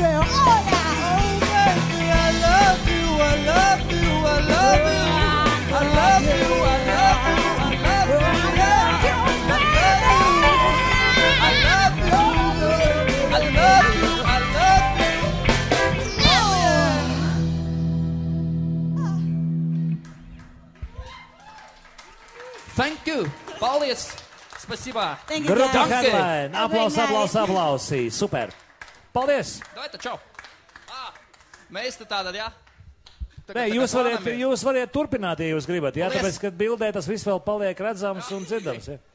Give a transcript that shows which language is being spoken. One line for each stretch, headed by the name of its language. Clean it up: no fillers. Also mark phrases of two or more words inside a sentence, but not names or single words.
English: Oh yeah, oh baby, I love you, I love you, I love you, I love you, I love you, I love you, I love you, I love you, I love you. Thank you,
Latvian: Paldies. Спасибо. Grupa Headline. Aplausi. Super. Paldies. Давайте, čau. Mēs tātad, jā? Nē, jūs variet turpināt, ja jūs gribat, jā? Tāpēc, kad bildē tas viss vēl paliek redzams un dzirdams, jā?